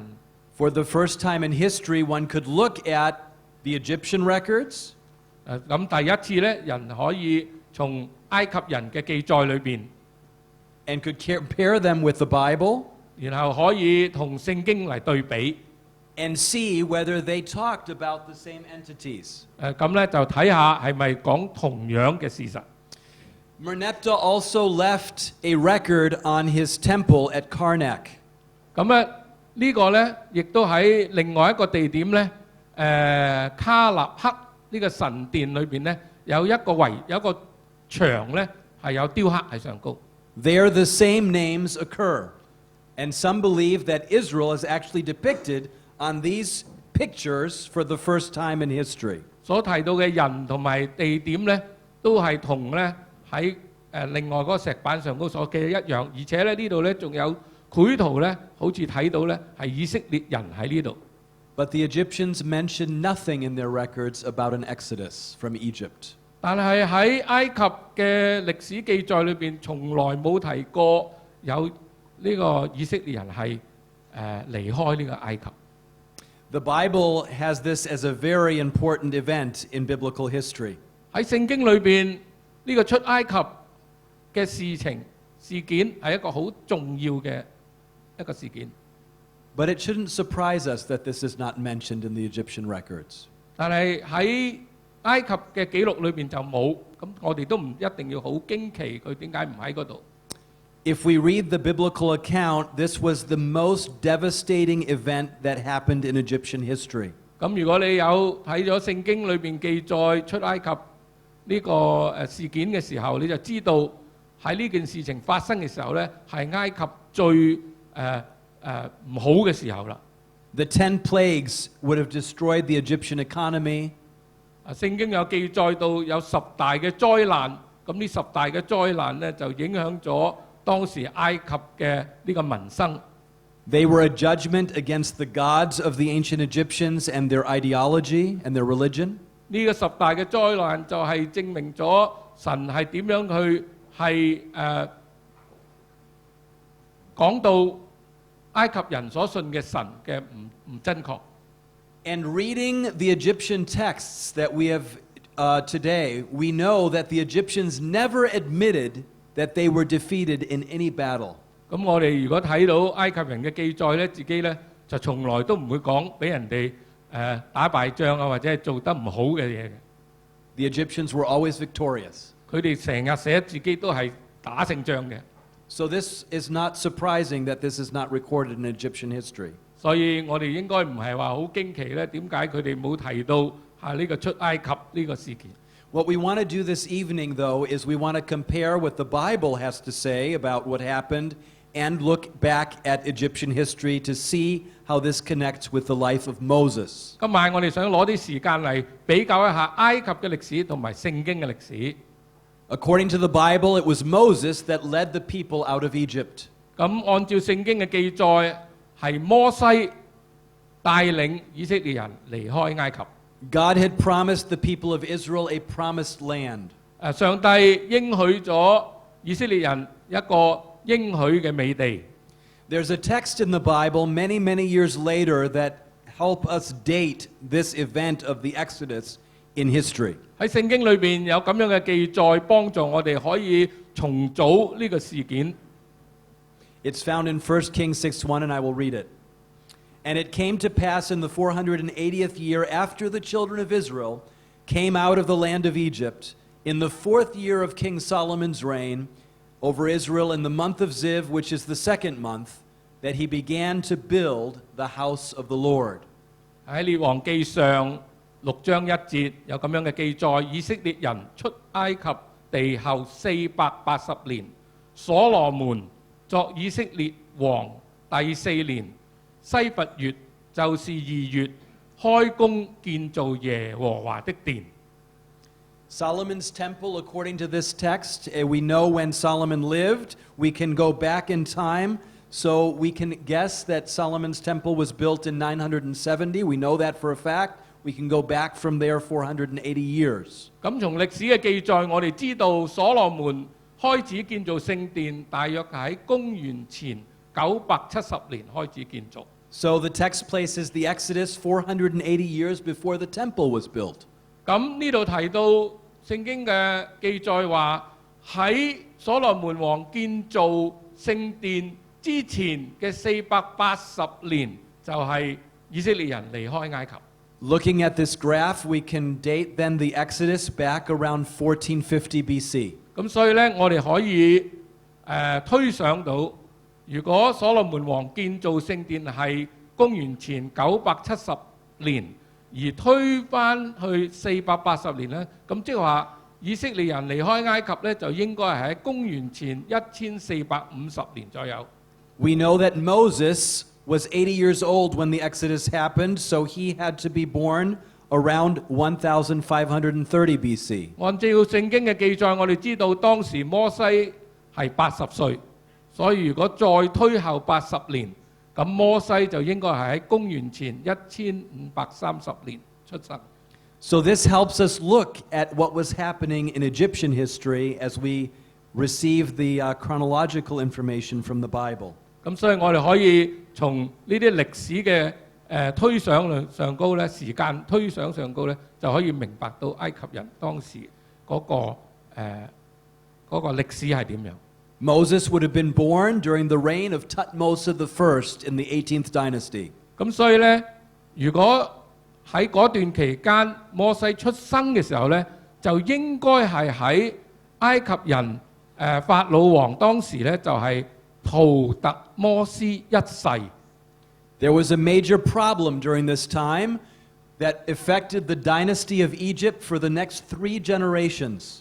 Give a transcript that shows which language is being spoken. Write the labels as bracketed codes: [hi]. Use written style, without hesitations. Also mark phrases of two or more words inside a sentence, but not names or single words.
[en] For the first time in history, one could look at the Egyptian records. [yue] 咁第一次咧，人可以從埃及人嘅記載裏邊， [en] and could compare them with the Bible [yue] 然後可以同聖經嚟對比。 [en] and see whether they talked about the same entities. [yue] 咁咧就睇下係咪講同樣嘅事實。 [en] Merneptah also left a record on his temple at Karnak. [yue] 咁咧呢個咧亦都喺另外一個地點咧，卡納克呢個神殿裏邊咧有一個牆咧係有雕刻喺上高。 [en] There the same names occur. And some believe that Israel is actually depicted on these pictures for the first time in history. [yue] 所提到嘅人同埋地點咧，都係同咧喺另外嗰個石板上高所記嘅一樣，而且咧呢度咧仲有繪圖咧，好似睇到咧係以色列人喺呢度。 [en] But the Egyptians mention nothing in their records about an exodus from Egypt. [yue] 但係喺埃及嘅歷史記載裏邊，從來冇提過有呢個以色列人係離開呢個埃及。 [en] The Bible has this as a very important event in biblical history. [yue] 喺聖經裏邊，呢個出埃及嘅事件係一個好重要嘅一個事件。 [en] But it shouldn't surprise us that this is not mentioned in the Egyptian records. [yue] 但係喺埃及嘅記錄裏邊就冇，咁我哋都唔一定要好驚奇佢點解唔喺嗰度。 [en] If we read the biblical account, this was the most devastating event that happened in Egyptian history. [yue] 咁如果你有睇咗聖經裏邊記載出埃及呢個事件嘅時候，你就知道喺呢件事情發生嘅時候咧，係埃及最唔好嘅時候啦。 [en] The 10 plagues would have destroyed the Egyptian economy. [yue] 聖經有記載到有10大嘅災難，咁呢10大嘅災難咧就影響咗當時埃及嘅呢個民生。 [en] They were a judgment against the gods of the ancient Egyptians and their ideology and their religion. [yue] 呢個10大嘅災難就係證明咗神係點樣去講到埃及人所信嘅神嘅唔真確。 [en] And reading the Egyptian texts that we have today, we know that the Egyptians never admitted that they were defeated in any battle. [yue] 咁我哋如果睇到埃及人嘅記載咧，自己咧就從來都唔會講俾人哋打敗仗啊，或者係做得唔好嘅嘢嘅。 [en] The Egyptians were always victorious. [yue] 佢哋成日寫自己都係打勝仗嘅。 [en] So this is not surprising that this is not recorded in Egyptian history. [yue] 所以我哋應該唔係話好驚奇咧，點解佢哋冇提到呢個出埃及呢個事件？ [en] What we want to do this evening, though, is we want to compare what the Bible has to say about what happened and look back at Egyptian history to see how this connects with the life of Moses. [yue] 今晚我哋想攞啲時間嚟比較一下埃及嘅歷史同埋聖經嘅歷史。 [en] According to the Bible, it was Moses that led the people out of Egypt. [yue] 咁按照聖經嘅記載，係摩西帶領以色列人離開埃及。 [en] God had promised the people of Israel a promised land. [yue] 上帝應許咗以色列人一個應許嘅美地。 [en] There's a text in the Bible many, many years later that help us date this event of the Exodus in history. [yue] 喺聖經裏邊有咁樣嘅記載，幫助我哋可以重組呢個事件。 [en] It's found in 1 Kings 6:1, and I will read it. And it came to pass in the 480th year after the children of Israel came out of the land of Egypt, in the 4th year of King Solomon's reign over Israel, in the month of Ziv, which is the 2nd month, that he began to build the house of the Lord. [yue] 喺列王記上6章1節有咁樣嘅記載，以色列人出埃及地後480年，所羅門作以色列王第4年，西弗月就是2月，開工建造耶和華的殿。 [en] Solomon's temple, according to this text, we know when Solomon lived. We can go back in time, so we can guess that Solomon's temple was built in 970. We know that for a fact. We can go back from there 480 years. [yue] 咁從歷史嘅記載，我哋知道所羅門開始建造聖殿，大約喺公元前970年開始建造。 [en] So the text places the Exodus 480 years before the temple was built. [yue] 咁呢度提到聖經嘅記載話，喺所羅門王建造聖殿之前嘅480年，就係以色列人離開埃及。 [en] Looking at this graph, we can date then the Exodus back around 1450 BC. [yue] 咁所以呢，我哋可以推想到，如果所羅門王建造聖殿係公元前970年，而推返去480年呢，咁即係話以色列人離開埃及呢，就應該係喺公元前1450年左右。 [en] We know that Moses was 80 years old when the Exodus happened, so he had to be born around 1530 BC. [yue] 按照聖經嘅記載，我哋知道當時摩西係80歲，所以如果再推後80年，咁摩西就應該係喺公元前1530年出生。 [en] So this helps us look at what was happening in Egyptian history as we receive the chronological information from the Bible. [yue] 咁所以我哋可以從呢啲歷史嘅推想上高咧，時間推想上高咧，就可以明白到埃及人當時嗰個歷史係點樣。 [en] Moses would have been born during the reign of Thutmose I in the 18th dynasty. [yue] 咁所以咧，如果喺嗰段期間摩西出生嘅時候咧，就應該係喺埃及人法老王當時咧就係圖特摩斯一世。 [en] There was a major problem during this time that affected the dynasty of Egypt for the next 3 generations.